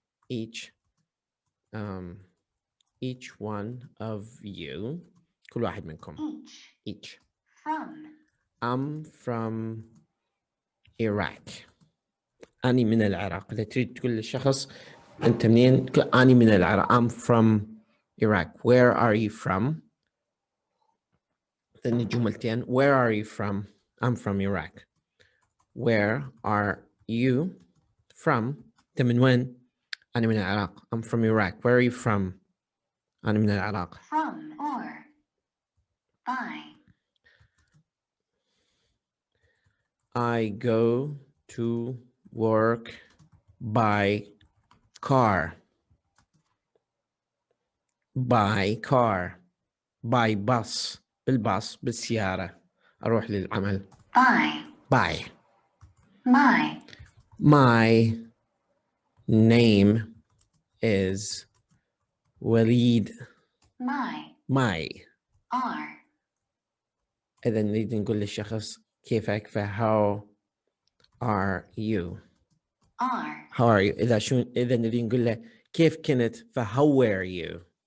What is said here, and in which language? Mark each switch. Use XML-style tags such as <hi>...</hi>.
<en>each one of you.</en> <ar>كل واحد منكم.</ar> <en>each I'm from Iraq.</en> <ar>أنا من العراق. إذا تريد تقول للشخص أنت منين؟ أنا من العراق.</ar> <en>I'm from Iraq. Where are you from؟</en> <ar>ثاني جملتين.</ar> <en>Where are you from؟ I'm from Iraq. Where are you from؟</en> <ar>أنت من وين؟ أنا من العراق.</ar> <en>I'm from Iraq. Where are you from؟</en> <ar>أنا من العراق.</ar> <en>from or by I go to work by car. by car.</en> <ar>باي باص، بالباص، بالسيارة، أروح للعمل.</ar> <en>by by. my My name is وليد. my my. are</en> <ar>إذا نريد نقول للشخص كيفك،</ar> <en>how are you. are how are you.</en> <ar>إذا نريد نقول له كيف كنت،</ar> <en>how were you.</en>